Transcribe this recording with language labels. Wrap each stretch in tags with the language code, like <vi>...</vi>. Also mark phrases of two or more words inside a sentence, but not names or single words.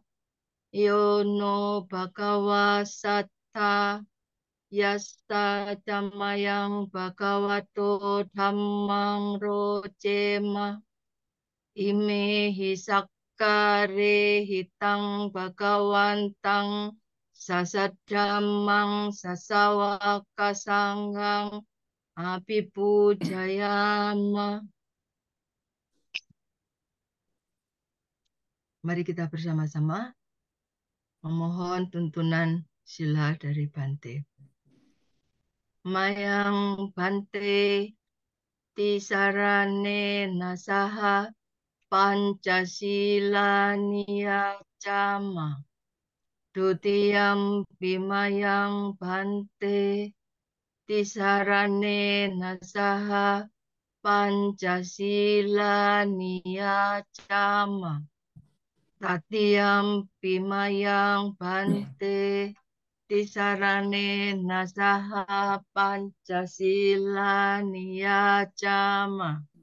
<pi>yono bhagawa satta yasta jamayang bhagavato dhammang rojema ime hisakkare hitang bhagawantang sasadhamang sasawakasangang abipujayama.</pi> <id>Mari kita bersama-sama memohon tuntunan sila dari Bante.</id> <pi>Mayang Bante tisarane nasaha Pancasila niyacama dutiyam bimayang Bante tisarane nasaha Pancasila niyacama tatiyam bimayang Bante tisarane nasaha Pancasila niyacama</pi>